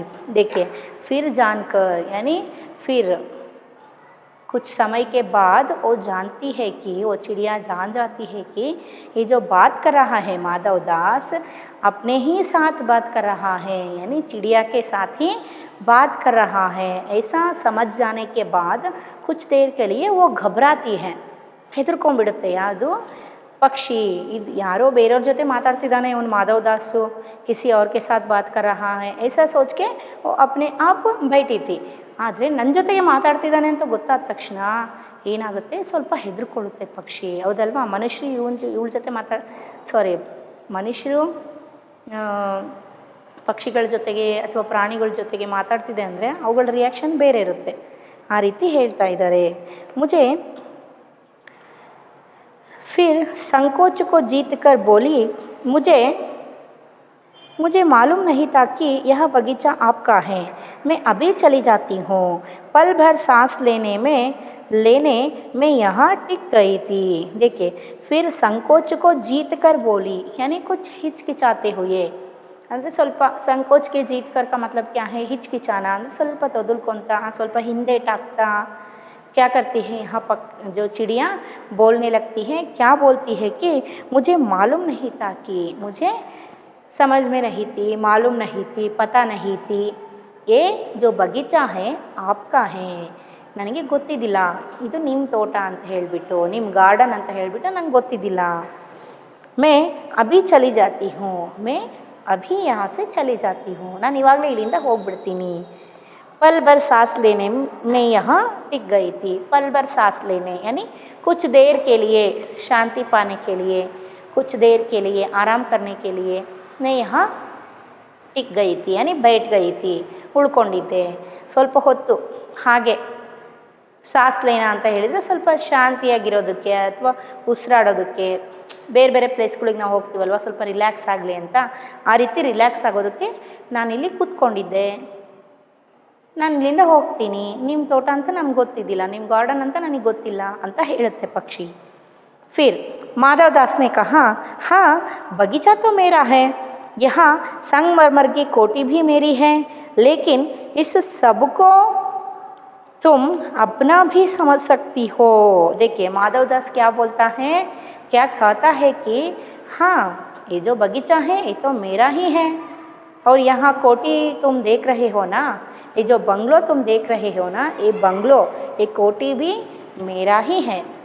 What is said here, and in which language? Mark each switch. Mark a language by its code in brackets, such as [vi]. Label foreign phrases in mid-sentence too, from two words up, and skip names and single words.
[hi] देखिए, फिर जानकर यानी फिर कुछ समय के बाद वो जानती है कि वो चिड़िया जान जाती है कि ये जो बात कर रहा है माधव दास अपने ही साथ बात कर रहा है, यानी चिड़िया के साथ ही बात कर रहा है। ऐसा समझ जाने के बाद कुछ देर के लिए वो घबराती है, [kn] ಹೆದರ್ಕೊಂಡ್ಬಿಡುತ್ತೆ। ಯಾವುದು? [hi] पक्षी। [kn] ಇದು ಯಾರೋ ಬೇರೆಯವ್ರ ಜೊತೆ ಮಾತಾಡ್ತಿದ್ದಾನೆ ಇವನು [hi] माधव दास, किसी और के साथ बात कर रहा है, ऐसा सोच के वो अपने आप बैठी थी। [kn] ಆದರೆ ನನ್ನ ಜೊತೆಗೆ ಮಾತಾಡ್ತಿದ್ದಾನೆ ಅಂತ ಗೊತ್ತಾದ ತಕ್ಷಣ ಏನಾಗುತ್ತೆ, ಸ್ವಲ್ಪ ಹೆದರ್ಕೊಳ್ಳುತ್ತೆ ಪಕ್ಷಿ, ಹೌದಲ್ವಾ? ಮನುಷ್ಯರು ಇವಳ ಜೊತೆ ಮನುಷ್ಯರು ಪಕ್ಷಿಗಳ ಜೊತೆಗೆ ಅಥವಾ ಪ್ರಾಣಿಗಳ ಜೊತೆಗೆ ಮಾತಾಡ್ತಿದೆ ಅಂದರೆ ಅವುಗಳ ರಿಯಾಕ್ಷನ್ ಬೇರೆ ಇರುತ್ತೆ, ಆ ರೀತಿ ಹೇಳ್ತಾ ಇದ್ದಾರೆ। [hi] फिर संकोच को जीत कर बोली, मुझे मालूम नहीं था कि यह बगीचा आपका है, मैं अभी चली जाती हूँ। पल भर सांस लेने में यहाँ टिक गई थी। देखिए, फिर संकोच को जीत कर बोली यानी कुछ हिचकिचाते हुए, [kn] ಅಂದರೆ ಸ್ವಲ್ಪ ಸಂಕೋಚಕ್ಕೆ [hi] जीत कर का मतलब क्या है? हिचकिचाना [kn] ಅಂದರೆ ಸ್ವಲ್ಪ ತೊದಲ್ಕೊಂತ, ಸ್ವಲ್ಪ ಹಿಂದೇಟಾಗ್ತಾ [hi] क्या करती है यहाँ जो चिड़िया बोलने लगती है। क्या बोलती है कि मुझे मालूम नहीं था, कि मुझे समझ में नहीं थी, मालूम नहीं थी, पता नहीं थी, ये जो बगीचा है आपका है, [kn] ನನಗೆ ಗೊತ್ತಿದ್ದಿಲ್ಲ ಇದು ನಿಮ್ಮ ತೋಟ ಅಂತ ಹೇಳಿಬಿಟ್ಟು, ನಿಮ್ಮ ಗಾರ್ಡನ್ ಅಂತ ಹೇಳಿಬಿಟ್ಟು ನಂಗೆ ಗೊತ್ತಿದ್ದಿಲ್ಲ। [hi] मैं अभी चली जाती हूँ, मैं अभी यहाँ से चली जाती हूँ, [kn] ನಾನು ಇವಾಗಲೇ ಇಲ್ಲಿಂದ ಹೋಗ್ಬಿಡ್ತೀನಿ। [hi] पल भर सांस लेने में यहाँ टिक गई थी। पल भर सांस लेने यानी कुछ देर के लिए, शांति पाने के लिए, कुछ देर के लिए आराम करने के लिए मैं यहाँ टिक गई थी यानी बैठ गई थी, [kn] ಉಳ್ಕೊಂಡಿದ್ದೆ। ಸ್ವಲ್ಪ ಹೊತ್ತು ಹಾಗೆ [hi] सांस लेना [kn] ಅಂತ ಹೇಳಿದರೆ ಸ್ವಲ್ಪ ಶಾಂತಿಯಾಗಿರೋದಕ್ಕೆ ಅಥವಾ ಉಸಿರಾಡೋದಕ್ಕೆ, ಬೇರೆ ಬೇರೆ ಪ್ಲೇಸ್ಗಳಿಗೆ ನಾವು ಹೋಗ್ತೀವಲ್ವ, ಸ್ವಲ್ಪ ರಿಲ್ಯಾಕ್ಸ್ ಆಗಲಿ ಅಂತ, ಆ ರೀತಿ ರಿಲ್ಯಾಕ್ಸ್ ಆಗೋದಕ್ಕೆ ನಾನಿಲ್ಲಿ ಕೂತ್ಕೊಂಡಿದ್ದೆ, ನಾನು ಇಲ್ಲಿಂದ ಹೋಗ್ತೀನಿ, ನಿಮ್ಮ ತೋಟ ಅಂತ ನಮ್ಗೆ ಗೊತ್ತಿದ್ದಿಲ್ಲ, ನಿಮ್ಮ ಗಾರ್ಡನ್ ಅಂತ ನನಗೆ ಗೊತ್ತಿಲ್ಲ ಅಂತ ಹೇಳುತ್ತೆ ಪಕ್ಷಿ। [hi] फिर माधव दास ने कहा, हाँ बगीचा तो मेरा है, यहाँ संगमरमर की कोठी भी मेरी है, लेकिन इस सब को तुम अपना भी समझ सकती हो। देखिए, माधव दास क्या बोलता है, क्या कहता है कि हाँ ये जो बगीचा है ये तो मेरा ही है, और यहाँ कोठी तुम देख रहे हो ना, ये जो बंगलो तुम देख रहे हो ना, ये बंगलो, ये कोठी भी मेरा ही है।